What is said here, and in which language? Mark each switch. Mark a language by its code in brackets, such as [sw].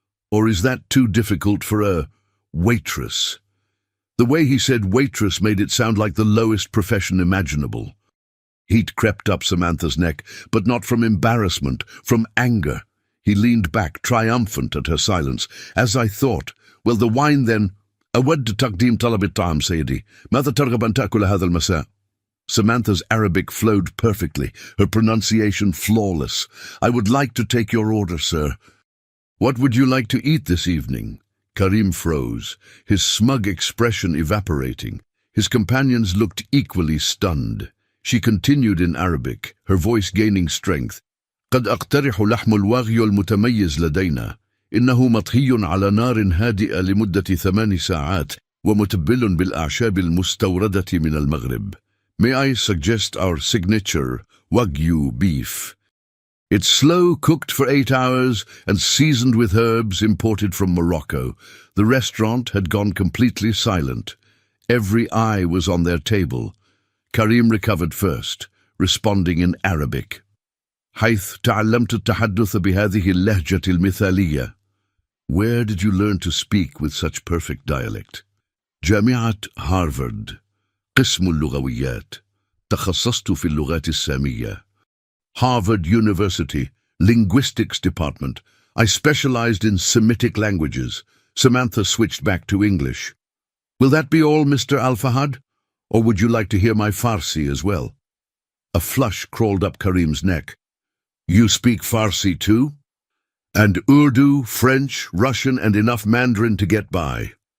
[en] Or is that too difficult for a waitress?" The way he said waitress made it sound like the lowest profession imaginable. Heat crept up Samantha's neck, but not from embarrassment, from anger. He leaned back, triumphant at her silence. As I thought. Well, the wine then. [ar] أود تقديم طلب الطعام سيدي. ماذا ترغب أن تأكل هذا المساء؟ [en] Samantha's Arabic flowed perfectly, her pronunciation flawless. I would like to take your order, sir. What would you like to eat this evening? Karim froze, his smug expression evaporating. His companions looked equally stunned. She continued in Arabic, her voice gaining strength. [ar] قد أقترح لحم الواغيو المتميز لدينا. إنه مطهي على نار هادئة لمدة 8 ساعات ومتبل بالأعشاب المستوردة من المغرب. [en] May I suggest our signature Wagyu beef? It's slow cooked for 8 hours and seasoned with herbs imported from Morocco. The restaurant had gone completely silent. Every eye was on their table. Karim recovered first, responding in Arabic. [ar] حيث تعلمت التحدث بهذه اللهجة المثالية. [en] Where did you learn to speak with such perfect dialect? [ar] جامعة هارفارد. قسم اللغويات. تخصصت في اللغات السامية. [en] Harvard University, Linguistics Department. I specialized in Semitic languages. Samantha switched back to English. Will that be all, Mr. Al-Fahad? Or would you like to hear my Farsi as well? A flush crawled up Karim's neck. You speak Farsi too? And Urdu, French, Russian, and enough Mandarin to get by.